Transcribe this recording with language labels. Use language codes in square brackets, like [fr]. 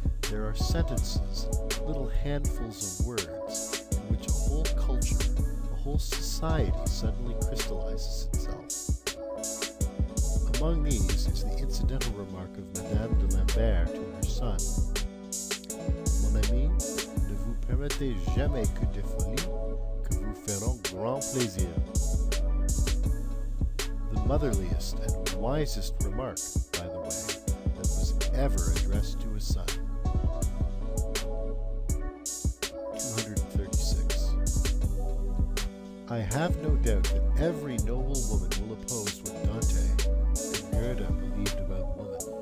[en] There are sentences, little handfuls of words, in which a whole culture, a whole society suddenly crystallizes itself. Among these is the incidental remark of Madame de Lambert to her son. [fr] Mon ami, ne vous permettez jamais que des folies que vous feront grand plaisir. [en] The motherliest and wisest remark, by the way, that was ever addressed to a son. 236. I have no doubt that every noble woman will oppose what Dante and Goethe believed about woman.